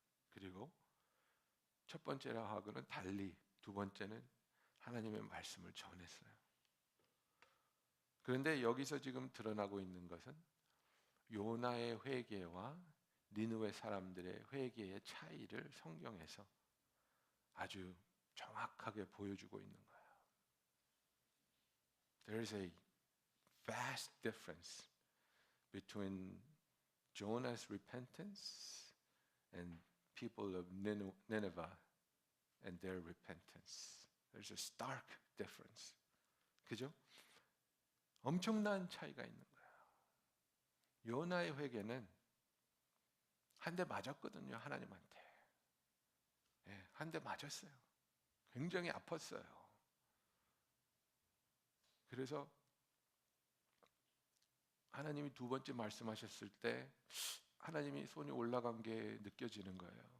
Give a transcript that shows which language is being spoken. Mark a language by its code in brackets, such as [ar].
[ko] 그리고 첫 번째라 하고는 달리 두 번째는 하나님의 말씀을 전했어요. 그런데 여기서 지금 드러나고 있는 것은 요나의 회개와 니느웨 사람들의 회개의 차이를 성경에서 아주 정확하게 보여주고 있는 거예요. [en] There is a vast difference between Jonah's repentance and people of Nineveh and their repentance. There's a stark difference. [ko] 그죠? 엄청난 차이가 있는 거예요. 요나의 회개는 한 대 맞았거든요, 하나님한테. 한 대 맞았어요. 굉장히 아팠어요. 그래서 하나님이 두 번째 말씀하셨을 때 하나님이 손이 올라간 게 느껴지는 거예요.